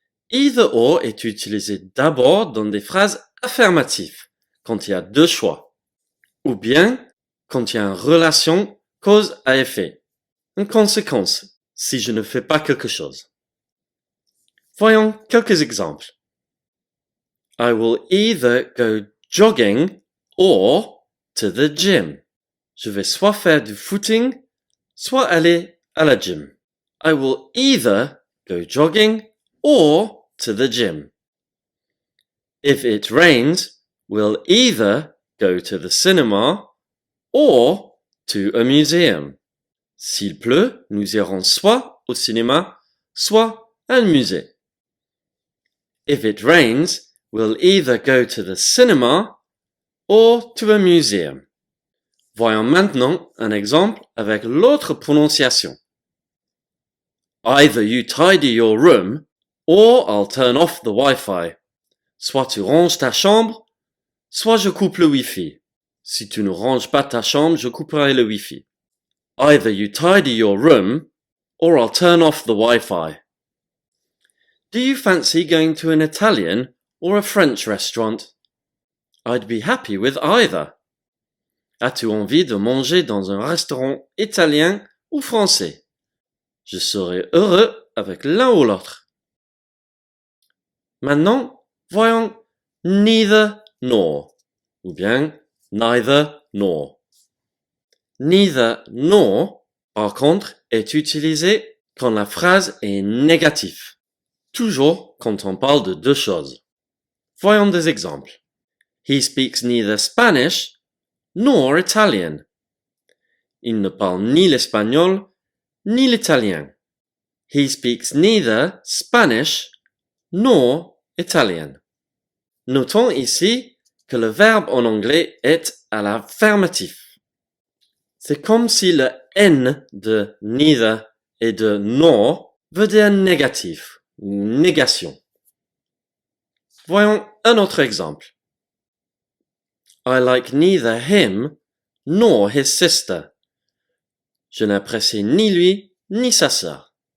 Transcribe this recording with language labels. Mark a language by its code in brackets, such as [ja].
[fr] Either or est utilisé d'abord dans des phrases affirmatives, quand il y a deux choix, ou bien quand il y a une relation cause à effet, une conséquence si je ne fais pas quelque chose. Voyons quelques exemples. [en] I will either go jogging or to the gym. [fr] Je vais soit faire du footing, soit aller à la gym. [en] I will either go jogging or to the gym. If it rains, we'll either go to the cinema or to a museum. [fr] S'il pleut, nous irons soit au cinéma, soit à un musée. [en] If it rains, we'll either go to the cinema or to a museum. [fr] Voyons maintenant un exemple avec l'autre prononciation. [en] Either you tidy your room, or I'll turn off the Wi-Fi. [fr] Soit tu ranges ta chambre, soit je coupe le Wi-Fi. Si tu ne ranges pas ta chambre, je couperai le Wi-Fi. [en] Either you tidy your room, or I'll turn off the Wi-Fi. Do you fancy going to an Italian or a French restaurant? I'd be happy with either. [fr] As-tu envie de manger dans un restaurant italien ou français? Je serai heureux avec l'un ou l'autre. Maintenant, voyons neither nor, ou bien neither nor. Neither nor, par contre, est utilisé quand la phrase est négative. Toujours quand on parle de deux choses. Voyons des exemples. [en] He speaks neither Spanish nor Italian. [fr] Il ne parle ni l'espagnol ni l'italien. [en] He speaks neither Spanish nor Italian. [fr] Notons ici que le verbe en anglais est à l'affirmatif. C'est comme si le N de neither et de nor veut dire négatif ou négation. Voyons un autre exemple. [en] I like neither him nor his sister. [fr] Je n'apprécie ni lui ni sa sœur.